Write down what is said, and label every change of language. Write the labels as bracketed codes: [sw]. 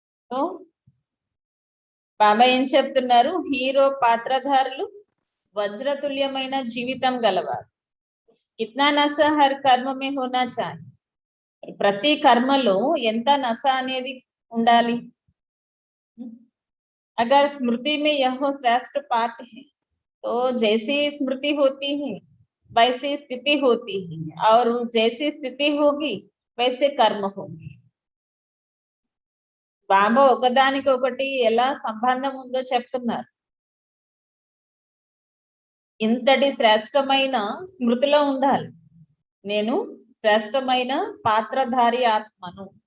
[te] So బాబా ఏం చెప్తున్నారు, hero పాత్రధారులు వజ్రతుల్యమైన జీవితం గలవారు। [hi] కిత్నా నశ హర్ కర్మ మే హోనా చాహియే, [te] ప్రతి కర్మలో ఎంత నశ అనేది ఉండాలి। [hi] अगर स्मृति में यह श्रेष्ठ पाठ है तो जैसी स्मृति होती है वैसी स्थिति होती है और जैसी स्थिति होगी वैसे कर्म होगी. [te] బాబా ఒకదానికొకటి ఎలా సంబంధం ఉందో చెప్తున్నారు. ఇంతటి శ్రేష్టమైన స్మృతిలో ఉండాలి. నేను శ్రేష్టమైన పాత్రధారి ఆత్మను.